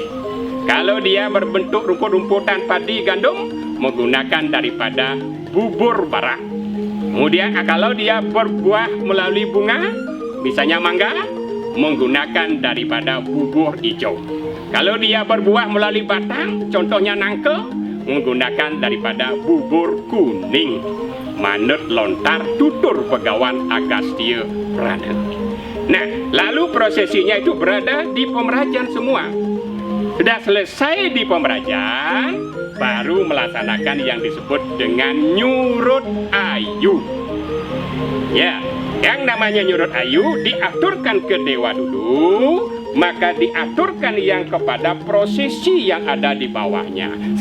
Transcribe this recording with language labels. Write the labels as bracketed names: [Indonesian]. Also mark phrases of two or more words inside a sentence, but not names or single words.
[Indonesian] Kalau dia berbentuk rumput-rumputan padi gandum, menggunakan daripada bubur bara. Kemudian kalau dia berbuah melalui bunga, misalnya mangga, menggunakan daripada bubur hijau. Kalau dia berbuah melalui batang, contohnya nangka, menggunakan daripada bubur kuning. [Balinese] Manut lontar tutur pegawan Agastya Prana. [Indonesian] Nah, lalu prosesinya itu berada di pemerajan semua. Sudah selesai di pemerajan, baru melaksanakan yang disebut dengan nyurut ayu. Ya, Yang namanya nyurut ayu diaturkan ke dewa dulu, maka diaturkan yang kepada prosesi yang ada di bawahnya.